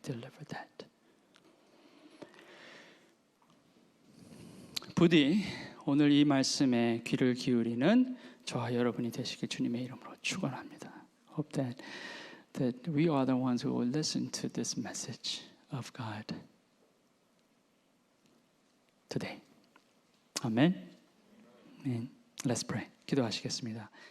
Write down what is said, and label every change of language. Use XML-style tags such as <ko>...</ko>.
<en>Deliver that.</en> <ko>부디 오늘 이 말씀에 귀를 기울이는 저와 여러분이 되시길 주님의 이름으로 축원합니다.</ko> <en>Hope that we are the ones who will listen to this message of God today. 아멘. Let's pray.</en> <ko>기도하시겠습니다.</ko>